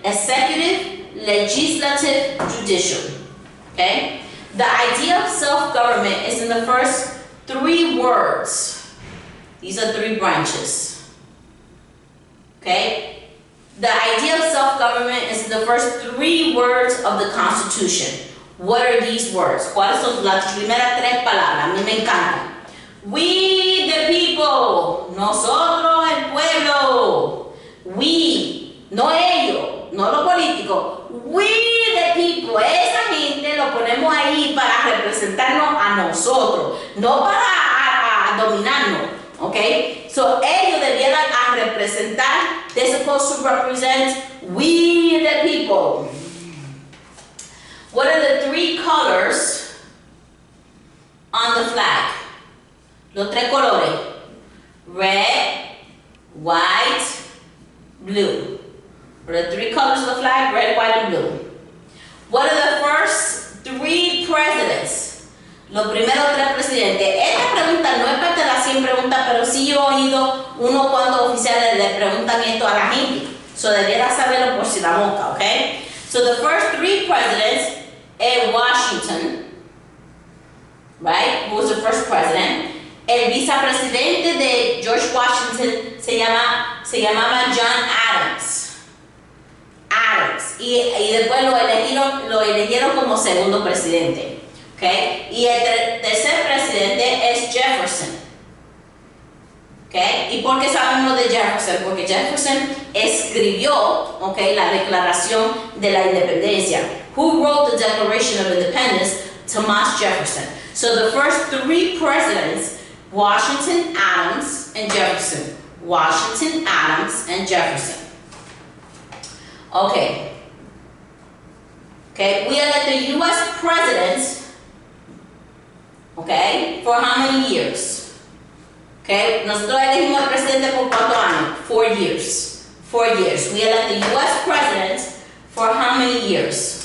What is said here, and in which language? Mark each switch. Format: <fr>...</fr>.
<en>Executive, legislative, judicial. Okay? The idea of self-government is in the first 3 words. These are 3 branches. Okay? The idea of self-government is in the first 3 words of the Constitution. What are these words?</en> <es>¿Cuáles son las primeras 3 palabras? A mí me encantan.</es> <en>We the people.</en> <es>Nosotros el pueblo. We. No ellos. No los políticos.</es> <en>We the people.</en> <es>Esa gente lo ponemos ahí para representarnos a nosotros. No para dominarnos. Okay? So ellos debieran a representar.</es> <en>They're supposed to represent we the people. What are the 3 colors on the flag?</en> <es>Los 3 colores.</es> <en>Red, white, blue. What are the 3 colors of the flag? Red, white, and blue. What are the first 3 presidents?</en> <es>Los primeros 3 presidentes. Esta pregunta no es parte de las 100 preguntas, pero sí yo he oído unos cuantos oficiales le preguntan esto a la gente. So debiera saberlo por si la mosca, okay?</es> <en>So the first 3 presidents</en> <es>es Washington, right?</es> <en>Who was the first president?</en> <es>El vicepresidente de George Washington se llamaba John Adams. Y después lo eligieron como segundo presidente. Okay? Y el tercer presidente es Jefferson. Okay? ¿Y por qué sabemos de Jefferson? Porque Jefferson escribió, okay, la Declaración de la Independencia.</es> <en>Who wrote the Declaration of Independence? Thomas Jefferson. So the first 3 presidents, Washington, Adams, and Jefferson. Washington, Adams, and Jefferson. Okay. Okay, we elect the U.S. president, okay, for how many years?</en> <es>Okay, nosotros elegimos el presidente por cuántos años?</es> <en>4 years. 4 years. We elect the U.S. president for how many years?</en>